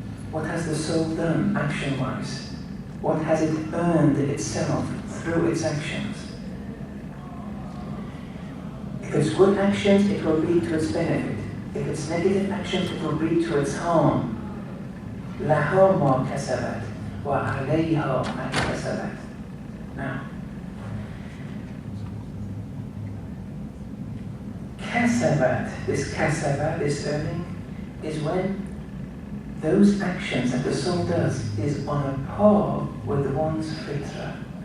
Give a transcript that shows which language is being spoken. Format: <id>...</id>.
<en>What has the soul done action-wise? What has it earned itself through its actions? If it's good actions, it will lead to its benefit. If it's negative actions, it will lead to its harm.</en> <ar>لها ما كسبت وعليها ما كسبت.</ar> <en>Now, kasabat, this earning, is when those actions that the soul does is on a par with one's fitra.</en>